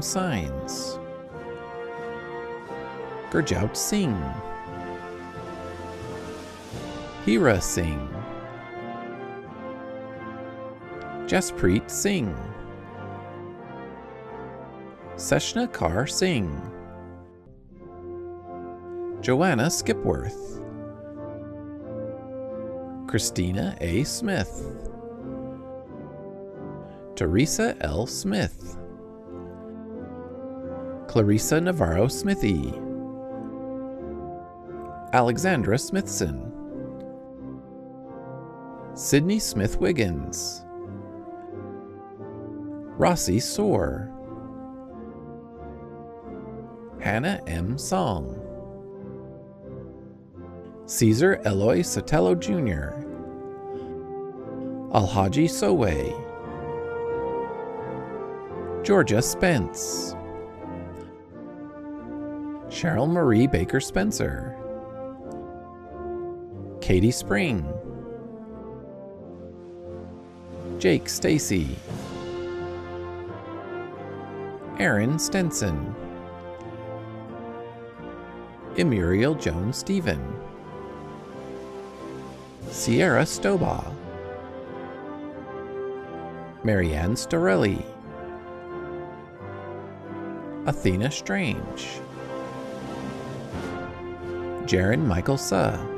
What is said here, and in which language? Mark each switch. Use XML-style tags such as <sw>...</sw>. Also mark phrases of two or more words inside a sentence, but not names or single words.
<en>Sines, Gurjout Singh, Hira Singh, Jaspreet Singh, Seshna Kar Singh, Joanna Skipworth, Christina A. Smith, Teresa L. Smith, Clarissa Navarro Smithy, Alexandra Smithson, Sydney Smith Wiggins, Rossi Soar, Hannah M. Song, Caesar Eloy Sotelo Jr., Alhaji Sowe, Georgia Spence, Cheryl Marie Baker Spencer, Katie Spring, Jake Stacy, Aaron Stenson, Emuriel Jones Stephen, Sierra Stobaugh, Marianne Storelli, Athena Strange, Jaron Michael Suh,</en>